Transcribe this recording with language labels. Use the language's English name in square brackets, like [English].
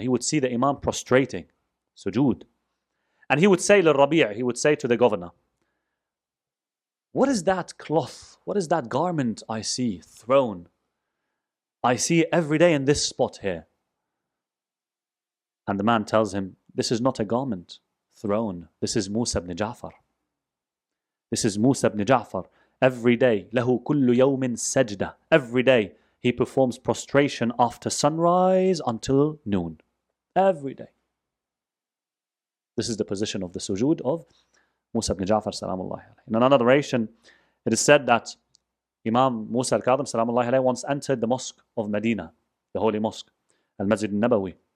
[English] He would see the Imam prostrating, sujood. And he would say للربيع, he would say to the governor, what is that cloth? What is that garment I see thrown? I see it every day in this spot here. And the man tells him, this is not a garment thrown. This is Mūsā ibn Ja'far. This is Mūsā ibn Ja'far. Every day, [Arabic] له كل يوم سجدة. [English] Every day, he performs prostration after sunrise until noon. Every day. This is the position of the sujood of Mūsā ibn Ja'far salamullahi alayhi. In another narration, it is said that Imam Mūsā al-Kāẓim salamullahi alayhi once entered the mosque of Medina, the holy mosque, Al-Masjid al-Nabawi.